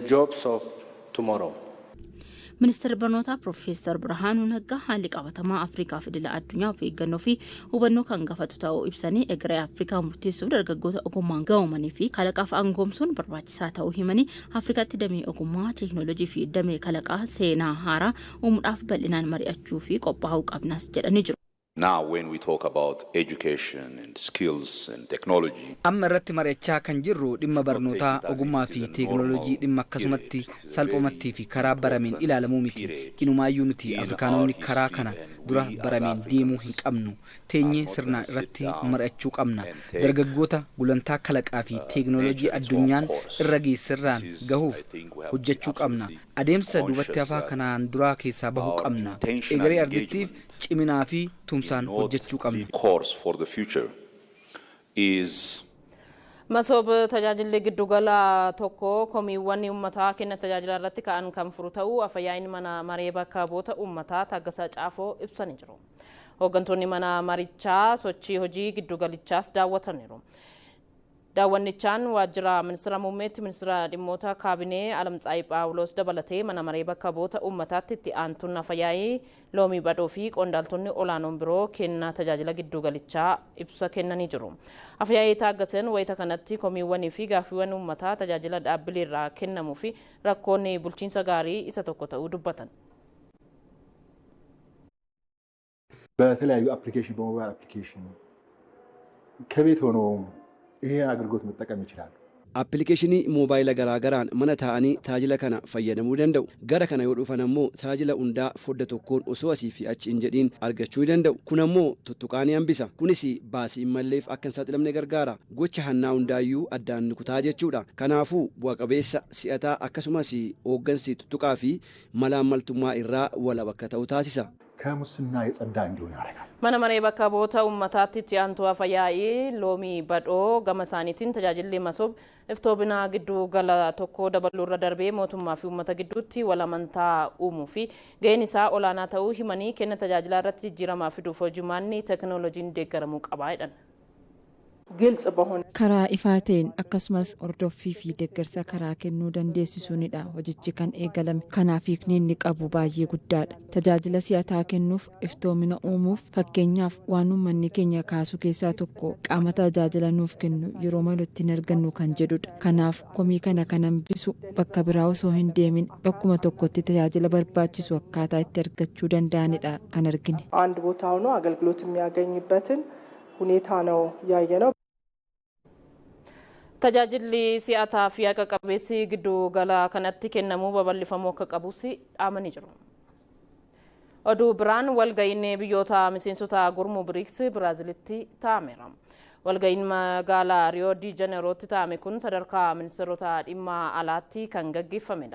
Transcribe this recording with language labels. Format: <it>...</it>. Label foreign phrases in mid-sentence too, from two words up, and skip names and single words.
<om>Ministeerri barnootaa Piroofeesar Birhaanuu Naggaa haalli qabatamaa Afrikaa fi idila addunyaa of eeggannoo fi hubannoo kan gaafatu ta'uu ibsanii egeree Afrikaa murteessuuf dargaggoota ogummaan gahoomanii fi kalaqaaf aangoomsuun barbaachisaa ta'uu himanii Afrikaatti damee ogummaa, teeknooloojii fi damee kalaqaa seenaa haaraa uumuudhaaf bal'inaan mari'achuu fi qophaa'uu qabnas jedhanii jiru.</om> <en>Now when we talk about education and skills and technology,</en> <om>amma irratti mari'achaa kan jirru dhimma barnootaa ogummaa fi teeknooloojii dhimma akkasumatti salphumatti fi karaa barameen ilaalamuu miti. Inumaayyuu nuti Afrikaanonni karaa kana dura barameen deemuu hin qabnu. Teenyee sirnaan irratti mari'achuu qabna. Dargaggoota gulantaa kalaqaa fi teeknooloojii addunyaan irra geessirraan gahuuf hojjechuu qabna. Adeemsa duubatti hafaa kanaan duraa keessaa bahuu qabna. Egeree ardittiif ciminaa fi tumsaan hojjechuu qabna.</om> <en>course for the future is</en> <om>Masoob tajaajilli giddugala tokko komiiwwan uummataa kenna tajaajila irratti ka'an kan furu ta'uu afayyaa'in mana maree bakka bu'oota uummataa Taaggasaa Caafoo ibsanii jiru. Hooggantoonni mana marichaa sochii hojii giddugalichaas daawwataniiru. Daawwannichaan waajjira ministeera muummeetti ministeera dhimmoota kaabinee Alamtsaayii Phaawulos dabalatee mana maree bakka bu'oota uummataatti itti aantuun afayyaa'ii Loomii Badhoo fi qondaaltonni olaanoon biroo kennaa tajaajila giddugalichaa ibsa kennanii jiru. Afayyaa'ii Taaggaseen wayita kanatti komiiwwanii fi gaaffiiwwan uummataa tajaajila dhaabbilee irraa kennamuu fi rakkoonni bulchiinsa gaarii isa tokko ta'uu dubbatan.</om> <am>በተለያዩ አፕሊኬሽን በሞባይል አፕሊኬሽን ከቤት ሆኖ ይሄ አገልግሎት መጠቀም ይችላሉ።</am> <om>Appilikeeshinii moobaayila garaagaraan mana taa'anii tajaajila kana fayyadamuu danda'u. Gara kana yoo dhufan ammoo tajaajila hundaa fodda tokkoon osoo asii fi achi hin jedhiin argachuu danda'u. Kun ammoo tuttuqaanii hambisa. Kunis baasii malleef akka hin saaxilamne gargaara. Gocha hannaa hundaayyuu addaan ni kutaa jechuudha. Kanaafuu bu'a qabeessa si'ataa akkasumas hooggansi tuttuqaa fi malaammaltummaa irraa wala bakka ta'u taasisa.</om> <am>ከሙስና የጸዳ እንዲሆን ያደርጋል።</am> <om>Mana maree bakka bu'oota uummataatti itti aantuu afayyaa'ii Loomii Badhoo gama isaaniitiin tajaajilli Masoob iftoomina giddu gala tokko dabaluu irra darbee mootummaa fi uummata gidduutti wal amantaa uumuu fi gaheen isaa olaanaa ta'uu himanii kenna tajaajilaa irratti jijjiiramaa fiduuf hojimaanni teeknooloojiin deeggaramuu qaba jedhan.</om> <am>ግልጽ በሆነ</am> <om>karaa ifaa ta'een akkasumas ordoffii fi deeggarsa karaa kennuu dandeessisuunidha hojichi kan eegalame. Kanaaf hiikni qabu baay'ee guddaadha. Tajaajila si'ataa kennuuf iftoomina uumuuf fakkeenyaaf waan uummanni keenya kaasu keessaa tokko qaama tajaajila nuuf kennu yeroo malutti hin argannu kan jedhudha. Kanaaf komii kana kan hambisu bakka biraa osoo hin deemin bakkuma tokkotti tajaajila barbaachisu akkaataa itti argachuu danda'anidha kan argine.</om> <am>አንድ ቦታ ሆኖ አገልግሎት የሚያገኝበትን ሁኔታ ነው ያየነው።</am> <om>Tajaajilli si'ataa fi haqa qabeessi giddu gala kanatti kennamuu babal'ifamuu akka qabus dhaamanii jiru. Oduu biraan walga'iin biyyoota miseensota gurmuu BRICS Biraazilitti taa'ameera. Walga'iin magaalaa Riyoo di Janeerootti taa'ame kun sadarkaa ministeerota dhimma alaatti kan gaggeeffamedha.</om>